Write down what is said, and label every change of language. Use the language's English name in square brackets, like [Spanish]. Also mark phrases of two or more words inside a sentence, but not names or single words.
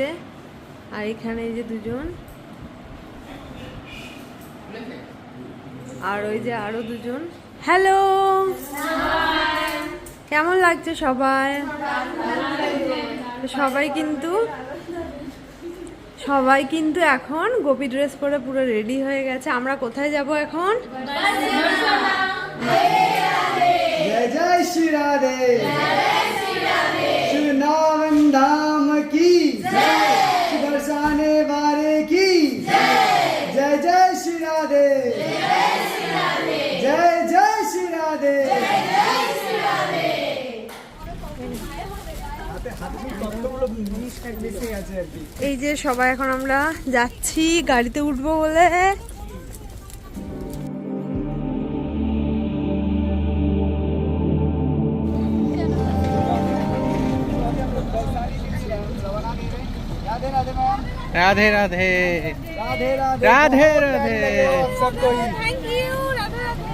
[Bangla] আর এখানে এই যে দুজন, আর ওই যে আরো দুজন। হ্যালো, কেমন লাগছে সবাই? সবাই কিন্তু এখন গোপী ড্রেস পরে পুরো রেডি হয়ে গেছে। আমরা কোথায় যাব এখন? [Hindi] जय जय श्री राधे, श्री नाम धाम की जय, श्री बरसाने वाले की जय, जय श्री राधे, जय जय श्री राधे। [Bangla] এই যে সবাই এখন আমরা যাচ্ছি গাড়িতে উঠবো বলে। [Hindi] राधे राधे, राधे राधे, राधे सबको [English] thank you. [Hindi] राधे राधे।